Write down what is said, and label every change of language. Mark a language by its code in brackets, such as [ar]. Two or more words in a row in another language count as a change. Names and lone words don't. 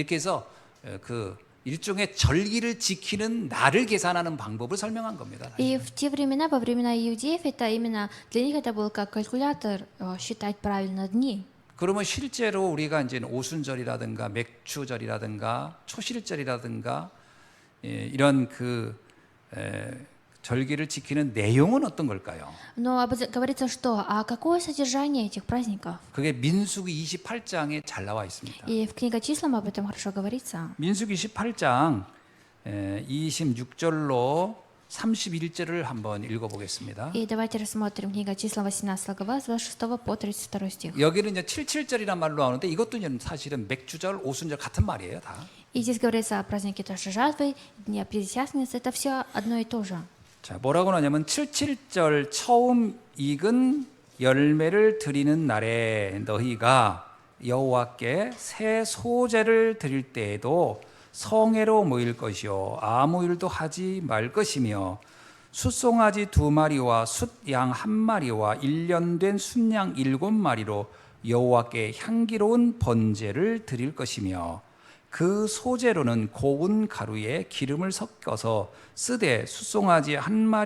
[ko] 이렇게 해서 그 일종의 절기를 지키는 날을 계산하는 방법을 설명한 겁니다. [ru] И в те времена, во времена иудеев, это именно для них это был как калькулятор считать правильно дни. [ko] 그러면 실제로 우리가 이제 오순절이라든가 맥추절이라든가 초실절이라든가 이런 절기를 지키는 내용은 어떤 걸까요? [ru] Но говорится что? А какое содержание этих праздников? [ko] 그게 민수기 28장에 잘 나와 있습니다. [ru] И в книге числам об этом хорошо говорится. [ko] 민수기 28장 26절로 31절을 한번 읽어보겠습니다. [ru] И давайте рассмотрим книга числа 18 глава с 26 по 32 стих. [ko] 여기는 이제 77절이란 말로 나오는데 이것도 사실은 맥주절, 오순절 같은 말이에요, 다. [ru] И здесь говорится о празднике тоже жатвы, дня Пятидесятницы, это все одно и то же. [ko] 자, 뭐라고 하냐면 77절 처음 익은 열매를 드리는 날에 너희가 여호와께 새 소제를 드릴 때에도 성회로 모일 것이요 아무 일도 하지 말 것이며 숫송아지 2마리와 숫양 1마리와 1년 된 순양 7마리로 여호와께 향기로운 번제를 드릴 것이며 그 소제로는 고운 가루에 기름을 섞어서 쓰되 숫송아지 한